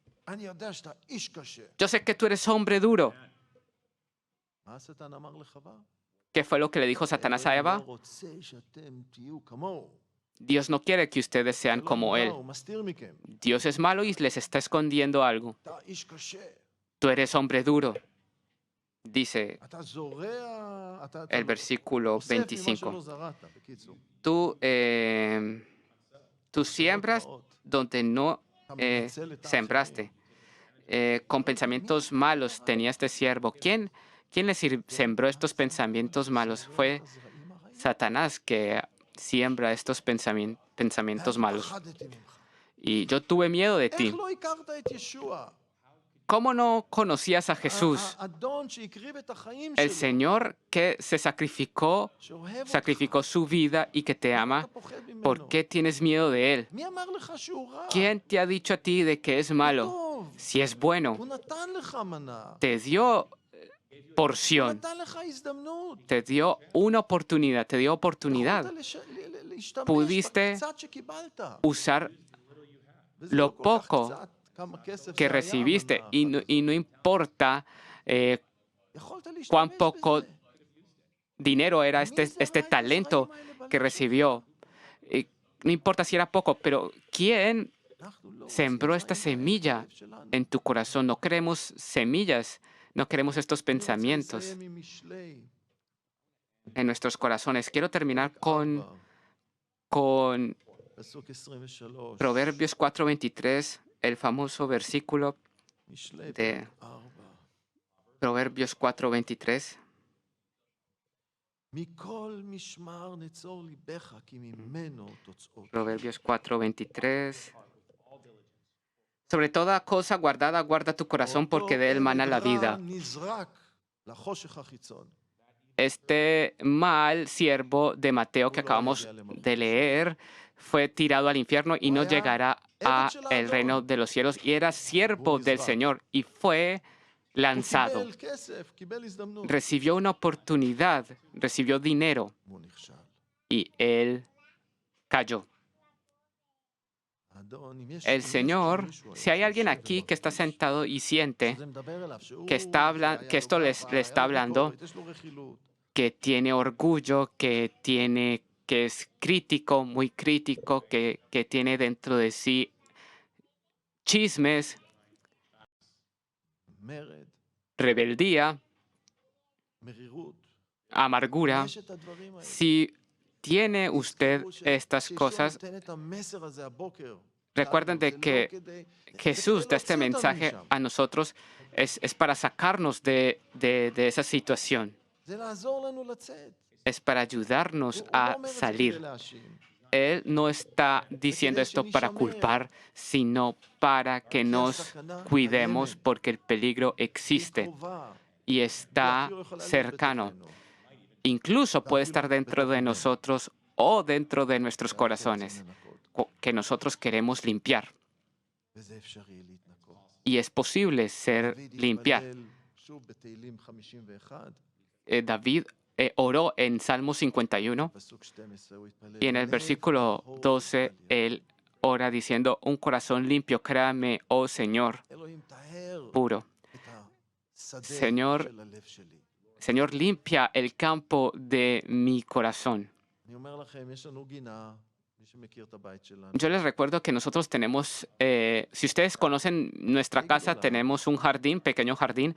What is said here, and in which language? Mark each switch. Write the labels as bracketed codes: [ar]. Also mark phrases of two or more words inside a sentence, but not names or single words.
[es] Yo sé que tú eres hombre duro. ¿Qué fue lo que le dijo Satanás a Eva? Dios no quiere que ustedes sean como él. Dios es malo y les está escondiendo algo. Tú eres hombre duro. Dice [he] אתה זורע, אתה [es] el versículo [he] אוסף ממה [es] 25. [he] שלא זרעת, בקיצור. [es] Tú, tú [he] מחשבות [es] siembras [he] רעות. [es] donde no [he] אתה מנצל את האחרים. [es] sembraste. Con pensamientos malos tenía este siervo. ¿Quién le sembró estos pensamientos malos? Fue [he] הזרעים הרעים. [es] Satanás que siembra estos pensamientos [he] ואני [es] malos. [he] פחדתי ממך. [es] Y yo tuve miedo de [he] איך [es] ti. [he] לא הכרת את ישוע? [es] ¿Cómo no conocías a Jesús? [he] האדון שהקריב את החיים [es] El [he] שלו. [es] Señor que se sacrificó [he] שאוהב [es] su vida y que te [he] אותך. [es] ama. [he] אתה פוחד ממנו. [es] ¿Por qué tienes miedo de Él? [he] מי אמר לך שהוא רע? [es] ¿Quién te ha dicho a ti de que es [he] הוא [es] malo? [he] טוב. [es] Si es bueno, [he] הוא נתן לך מנה. [es] te dio [he] הוא [es] porción, [he] נתן לך הזדמנות. [es] te dio una oportunidad, te dio oportunidad. [he] יכולת להשתמש [es] Pudiste [he] בקצת שקיבלת. [es] usar [he] וזה [es] lo [he] לא כל כך [es] poco [he] קצת, כמה כסף [es] que [he] זה היה [es] recibiste [he] המנה [es] y [he] האחת [es] no importa [he] יכולת להשתמש [es] cuán poco [he] בזה. [es] dinero era [he] מי זרע [es] este [he] את [es] talento [he] הזרעים האלה [es] que [he] בלב [es] recibió. No importa si era poco, pero ¿quién [he] שלך? אנחנו לא רוצים [es] sembró esta [he] זרעים כאלה [es] semilla [he] בלב שלנו. [es] en tu corazón? No queremos semillas, no queremos estos [he] אני רוצה [es] pensamientos [he] לסיים עם משלי. [es] en nuestros corazones. Quiero terminar [he] ארבע, [es] con [he] פסוק 23. [es] Proverbios 4:23, el famoso versículo [he] משלי [es] de [he] פרק 4. [es] Proverbios 4:23. [he] מכל משמר נצור ליבך, כי ממנו תוצאות. [es] Proverbios 4:23. Sobre toda cosa guardada, guarda tu corazón, porque de él mana la vida. [he] נזרק לחושך החיצון. [es] Este mal siervo de Mateo que acabamos de leer fue tirado al infierno y no llegará a el reino de los cielos. Y era siervo del Señor y fue [he] הוא [es] lanzado. [he] קיבל כסף, קיבל הזדמנות. [es] Recibió una oportunidad, recibió dinero [he] והוא נכשל. [es] y él cayó. [he] האדון, אם יש- [es] El [he] אם יש [es] Señor, [he] מישהו [es] si hay [he] היום [es] alguien [he] שיושב [es] aquí que está [he] ומרגיש [es] sentado y siente [he] שזה מדבר אליו, שהוא- [es] que [he] שהיה [es] que esto [he] לו [es] le [he] ככה, [es] está [he] היה לו [es] hablando, [he] ביקורת, יש לו רכילות. [es] que tiene orgullo, que es crítico, muy crítico, que tiene dentro de sí chismes, [he] מרד, [es] rebeldía, [he] מרירות. [es] amargura. [he] יש את הדברים האלה. [es] Si tiene usted [he] תזכרו ש- [es] estas [he] שישוע [es] cosas, [he] נותן את המסר הזה הבוקר. [es] recuerden de [he] זה לא [es] que [he] כדי- [es] Jesús [he] זה [es] da [he] כדי [es] este [he] להוציא אותנו [es] mensaje [he] משם. [es] a nosotros, es para sacarnos de esa situación, [he] זה לעזור לנו לצאת. [es] es para ayudarnos [he] הוא לא [es] a [he] אומר את זה כדי [es] salir. [he] להאשים. [es] Él no está diciendo esto para culpar, sino para que nos cuidemos porque el peligro [he] היא [es] existe [he] קרובה. [es] y [he] היא [es] está [he] אפילו יכולה להיות [es] cercano. [he] בתוכנו. [es] Incluso puede estar dentro de nosotros o dentro de nuestros [he] ואנחנו רוצים [es] corazones [he] לנקות. [es] que nosotros queremos limpiar. [he] וזה אפשרי להתנקות. [es] Y es posible ser [he] דוד [es] limpiar. [he] התפלל שוב בתהילים 51, [es] David oró en Salmo 51 [he] פסוק 12, הוא התפלל. [es] y en el [he] "לב [es] versículo [he] טהור [es] 12 [he] תן לי". [es] él ora diciendo, un corazón limpio, créame, oh Señor, [he] אלוהים, טהר [es] puro. [he] את השדה [es] Señor, [he] של הלב שלי. [es] Señor, limpia el campo de mi corazón. [he] אני אומר לכם, יש לנו גינה, מי שמכיר את הבית שלנו. [es] Yo les recuerdo que nosotros tenemos, si ustedes conocen nuestra casa, tenemos un jardín, pequeño jardín,